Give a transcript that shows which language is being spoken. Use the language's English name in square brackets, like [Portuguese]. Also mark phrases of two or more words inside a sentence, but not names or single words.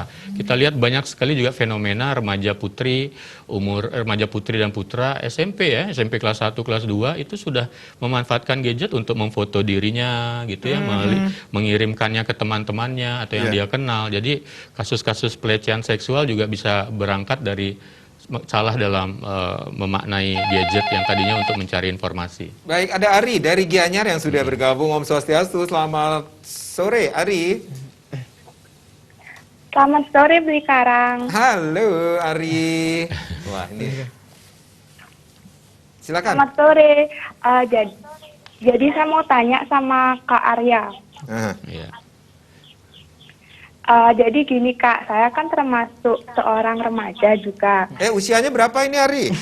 [Indonesian] Kita lihat banyak sekali juga fenomena remaja putri dan putra SMP ya, SMP kelas 1, kelas 2 itu sudah memanfaatkan gadget untuk memfoto dirinya gitu ya, mengirimkannya ke teman-temannya atau yang dia kenal. Jadi kasus-kasus pelecehan seksual juga bisa berangkat dari salah dalam memaknai gadget yang tadinya untuk mencari informasi. Baik, ada Ari dari Gianyar yang sudah bergabung. [Balinese] Om Swastiastu, [Indonesian] selamat sore Ari. Selamat sore Beli Karang. Halo Ari. Wah ini. Silakan. Selamat sore. Jadi saya mau tanya sama Kak Arya. Iya. Jadi gini Kak, saya kan termasuk seorang remaja juga. Usianya berapa ini Ari?